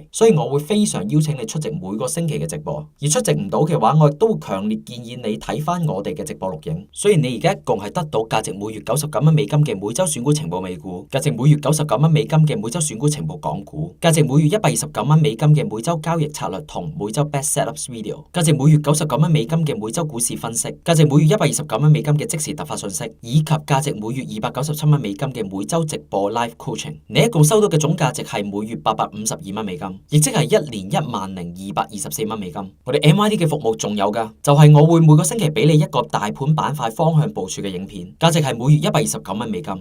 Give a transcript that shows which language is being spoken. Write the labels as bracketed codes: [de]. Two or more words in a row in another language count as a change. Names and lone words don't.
[yue] 所以我會非常邀請你出席每個星期嘅直播，而出席唔到嘅話，我亦都會強烈建議你睇翻我哋嘅直播錄影。所以你而家一共係得到價值每月$99嘅每周選股情報美股，價值每月$99嘅每周選股情報港股，價值每月$129嘅每周交易策略同每周 [en] best setup video， [yue] 價值每月$99嘅每周股市分析，價值每月$129嘅即時突發信息，以及價值每月$297嘅每周直播 [en] live coaching。 [yue] 你一共收到嘅總價值係每月$852，亦即係1年$10,224。我哋 MIT 嘅服務仲有噶，就係我會每個星期俾你一個大盤板塊方向部署嘅影片，價值係每月$129。